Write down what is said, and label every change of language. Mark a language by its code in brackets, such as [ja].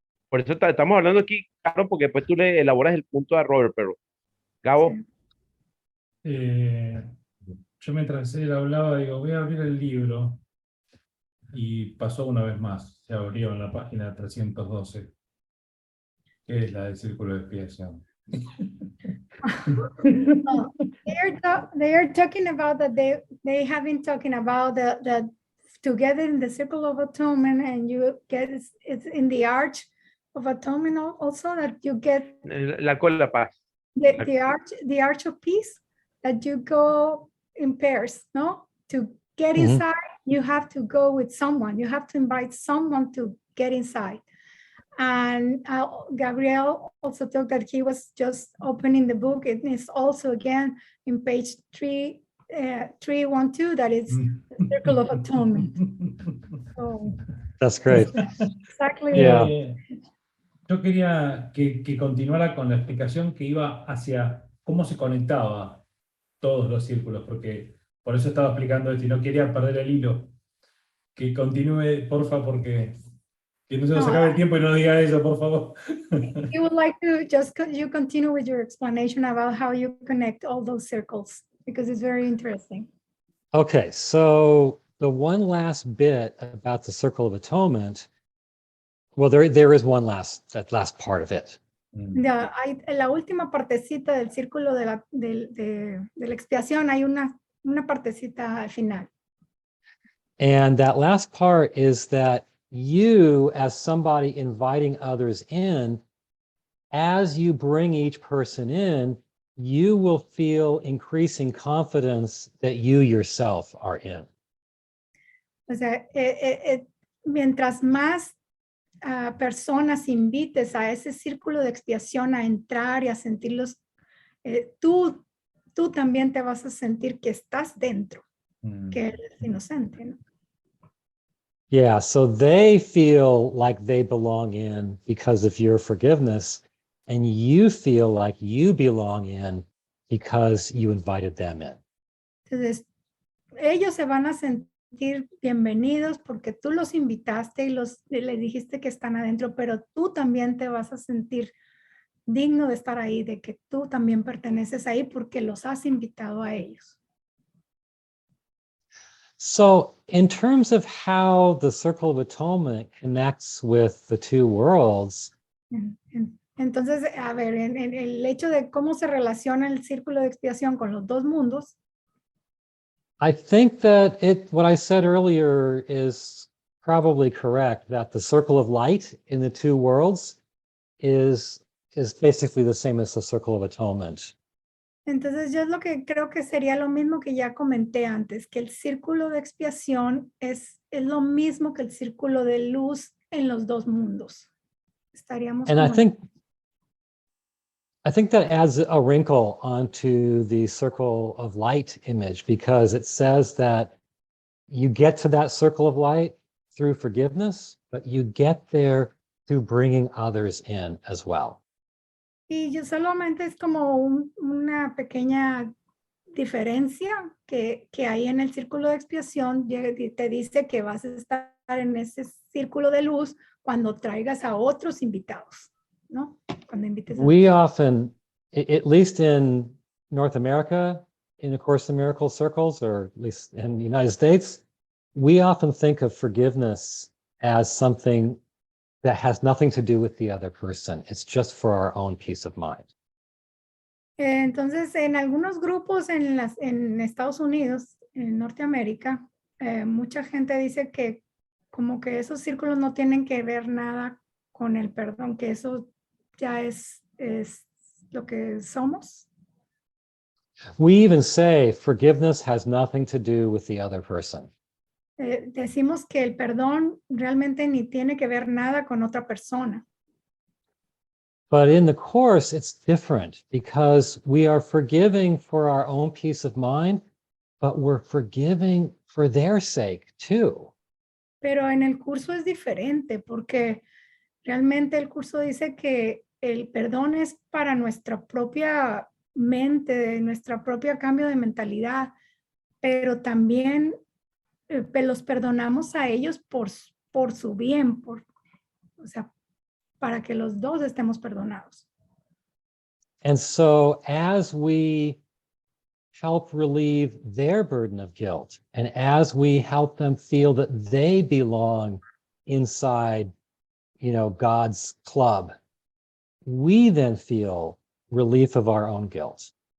[es] Por eso estamos hablando aquí, claro, porque después tú le elaboras el punto a Robert, pero Gabo. Sí. Yo mientras él hablaba, digo, voy a abrir el libro. Y pasó una vez más, se abrió en la página 312, que es la del círculo de expiación. [en] They are talking about that they have been talking about the together in the circle of atonement, and you get it's in the arch of atonement also that you get [es] El arco de la paz. [en] the arch of peace, that you go in pairs, no? To get inside, you have to go with someone. You have to invite someone to get inside. And Gabriel also talked that he was just opening the book. It is also again in page 312, that is the circle of atonement. So, that's great. Exactly. Yeah. [es] Yo quería que continuara con la explicación que iba hacia cómo se conectaba todos los círculos, porque por eso estaba explicando esto y no quería perder el hilo. Que continúe, porfa, porque que no se nos acabe el tiempo y no diga eso, por favor. [en] You would like to just you continue with your explanation about how you connect all those circles, because it's very interesting. Okay, so the one last bit about the circle of atonement, well, there is that last part of it. [es] Ya, en la última partecita del círculo de la expiación hay una partecita al final. [en] And that last part is that you, as somebody inviting others in, as you bring each person in, you will feel increasing confidence that you yourself are in. [es] O sea, mientras más personas invites a ese círculo de expiación a entrar y a sentirlos, tú también te vas a sentir que estás dentro, que eres inocente, ¿no? [en] Yeah, so they feel like they belong in because of your forgiveness, and you feel like you belong in because you invited them in. [es] Entonces, ellos se van a sentir sentir bienvenidos porque tú los invitaste y les dijiste que están adentro, pero tú también te vas a sentir digno de estar ahí, de que tú también perteneces ahí porque los has invitado a ellos. [en] So in terms of how the circle of atonement connects with the two worlds, [es] Entonces, a ver, en el hecho de cómo se relaciona el círculo de expiación con los dos mundos, [en] I think that what I said earlier is probably correct, that the circle of light in the two worlds is basically the same as the circle of atonement. [es] entonces yo es lo que creo que sería lo mismo que ya comenté antes, que el círculo de expiación es lo mismo que el círculo de luz en los dos mundos. Estaríamos [en] And I [es] como [en] think that adds a wrinkle onto the circle of light image, because it says that you get to that circle of light through forgiveness, but you get there through bringing others in as well. [es] Y yo solamente es como una pequeña diferencia que hay en el círculo de expiación. Te dice que vas a estar en ese círculo de luz cuando traigas a otros invitados, ¿no? Cuando invites a [en] We often, at least in North America, in A Course in Miracles circles, or at least in the United States, we often think of forgiveness as something that has nothing to do with the other person. It's just for our own peace of mind. [es] Entonces, en algunos grupos en Estados Unidos, en Norteamérica, mucha gente dice que como que esos círculos no tienen que ver nada con el perdón, que eso ya es lo que somos. [en] We even say forgiveness has nothing to do with the other person. [es] Decimos que el perdón realmente ni tiene que ver nada con otra persona. [en] But in the Course, it's different, because we are forgiving for our own peace of mind, but we're forgiving for their sake too. [es] Pero en el curso es diferente porque realmente el curso dice que el perdón es para nuestra propia mente, nuestra propia cambio de mentalidad, pero también los perdonamos a ellos por su bien, o sea, para que los dos estemos perdonados. [en] And so as we help relieve their burden of guilt, and as we help them feel that they belong inside, God's club, we then feel relief of our own guilt.